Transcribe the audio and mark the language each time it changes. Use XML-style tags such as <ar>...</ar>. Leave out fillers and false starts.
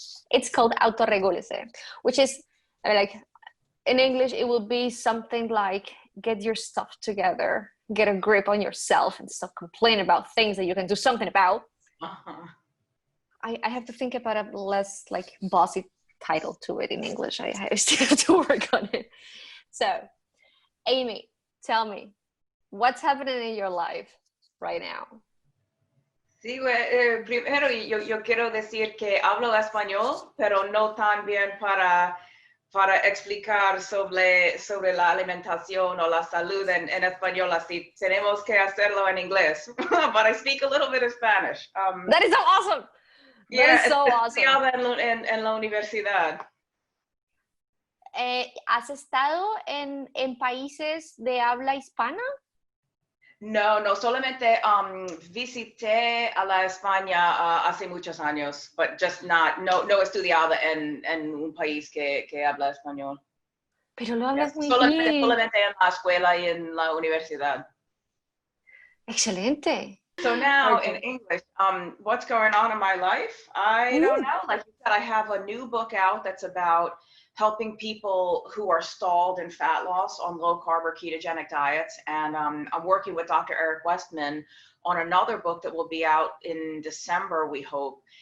<en>It's called autorregúlese, which is like, in English, it will be something like get your stuff together, get a grip on yourself, and stop complaining about things that you can do something about. Uh-huh. I have to think about a less like bossy title to it in English. I still have to work on it. So, Amy, tell me, what's happening in your life right now?</en> <es>Sí, primero yo quiero decir que hablo español, pero no tan bien para explicar sobre la alimentación o la salud en español, así tenemos que hacerlo en inglés.</es> <en>But I speak a little bit of Spanish. That is so awesome. That is so awesome.</en> <es>En la universidad. ¿Has estado en países de habla hispana? No, solamente visité a la España hace muchos años,</es> <en>but just</en> <es>no estudiaba en un país que habla español. Pero lo hablas muy bien. Solamente en la escuela y en la universidad. Excelente.</es> <en>So now in English, what's going on in my life? I don't know. Like you said, I have a new book out that's about helping people who are stalled in fat loss on low-carb or ketogenic diets. And I'm working with Dr. Eric Westman on another book that will be out in December, we hope.</en>